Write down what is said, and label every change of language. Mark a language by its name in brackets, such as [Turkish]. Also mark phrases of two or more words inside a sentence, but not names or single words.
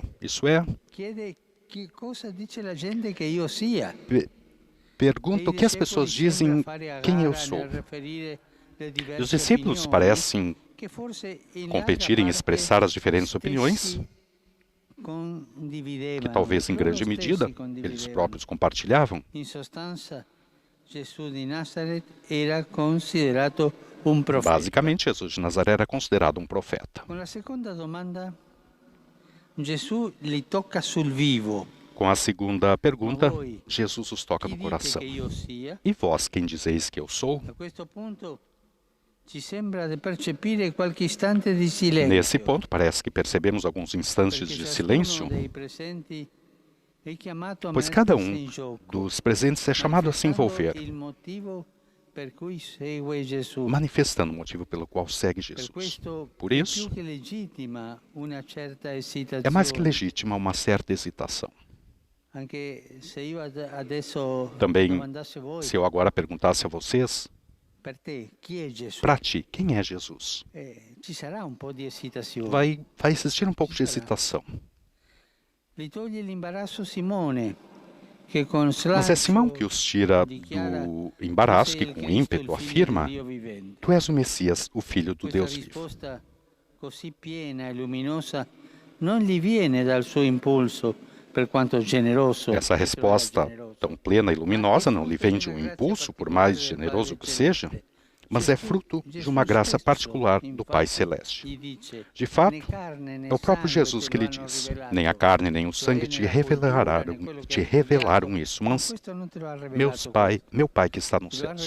[Portuguese] Isso é, pergunta o que as pessoas dizem quem eu sou. E os discípulos parecem competir em expressar as diferentes opiniões, que talvez em grande medida eles próprios compartilhavam. [Italian] Gesù di Nazareth era considerato un profeta. [Portuguese] Basicamente, Jesus de Nazaré era considerado um profeta. [Italian] Con la seconda domanda, Gesù li tocca sul vivo. [Portuguese] Com a segunda pergunta, [Italian] voi, [Portuguese] Jesus os toca [Italian] Chi [Portuguese] no [Italian] dite [Portuguese] coração. [Italian] che io sia? [Portuguese] E vós, quem dizeis que eu sou? [Italian] A questo punto ci sembra di percepire qualche istante di silenzio. [Portuguese] Nesse ponto, parece que percebemos alguns instantes [Italian] perché [Portuguese] de [Italian] ciascuno [Portuguese] silêncio, [Italian] dei presenti è chiamato a [Portuguese] pois cada [Italian] mettersi in gioco, [Portuguese] dos presentes é chamado a se envolver, [Italian] il motivo per cui segue Gesù. [Portuguese] manifestando o motivo pelo qual segue [Italian] Per [Portuguese] Jesus. [Italian] questo [Portuguese] Por [Italian] è [Portuguese] isso, [Italian] più che legittima una certa [Portuguese] é mais que [Italian] esitazione. [Portuguese] legítima uma certa hesitação. [Italian] Anche se io adesso [Portuguese] Também, [Italian] domandasse a voi, [Portuguese] se eu agora perguntasse a vocês, [Italian] per te chi è Gesù? [Portuguese] para ti, quem é Jesus? [Italian] Ci sarà un po' di esitazione. [Portuguese] Vai existir um pouco de hesitação. [Italian] Li toglie l'imbarazzo Simone, che con [Portuguese] Mas é Simão [Italian] slancio [Portuguese] que os tira [Italian] dichiara [Portuguese] do embaraço, [Italian] "Tu [Portuguese] que [Italian] sei il [Portuguese] com [Italian] Cristo, [Portuguese] ímpeto [Italian] il figlio [Portuguese] afirma: [Italian] di Dio vivente". [Portuguese] Tu és o Messias, o Filho do [Italian] Questa [Portuguese] Deus vivo. [Italian] risposta così piena e luminosa non gli viene dal suo impulso, per quanto generoso. [Portuguese] Essa resposta tão plena e luminosa não lhe vem de um impulso, por mais generoso que seja, mas é fruto de uma graça particular do Pai Celeste. De fato, é o próprio Jesus que lhe diz: nem a carne nem o sangue te revelaram isso, mas meu Pai que está nos céus.